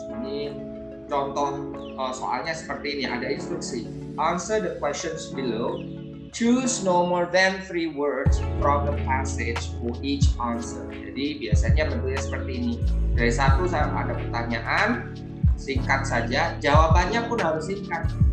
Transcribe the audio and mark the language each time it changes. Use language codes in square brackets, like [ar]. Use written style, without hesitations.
[id] Ini contoh soalnya seperti ini. Ada instruksi. [en] Answer the questions below. Choose no more than 3 words from the passage for each answer. [id] Jadi biasanya bentuknya seperti ini. Dari satu ada pertanyaan, singkat saja. Jawabannya pun harus singkat.